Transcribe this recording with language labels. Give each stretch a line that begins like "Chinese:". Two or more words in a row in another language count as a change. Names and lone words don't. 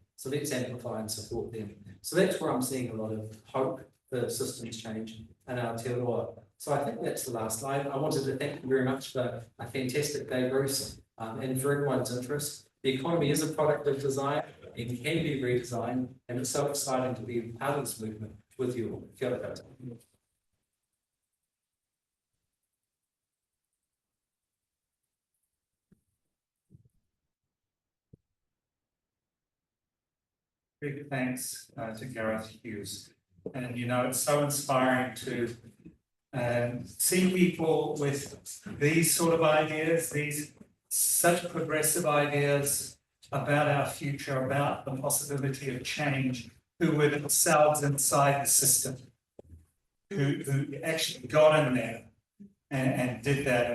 English: So let's amplify and support them. So that's where I'm seeing a lot of hope for systems change in Aotearoa. So I think that's the last slide. I wanted to thank you very much for a fantastic day, Bruce, and for everyone's interest. The economy is a product of design and can be redesigned, and it's so exciting to be part of this movement with you all.
Māori: Kia ora koutou.
English: Big thanks to Gareth Hughes. And you know, it's so inspiring to see people with these sort of ideas, these such progressive ideas about our future, about the possibility of change, who were themselves inside the system, who actually got in there and did that.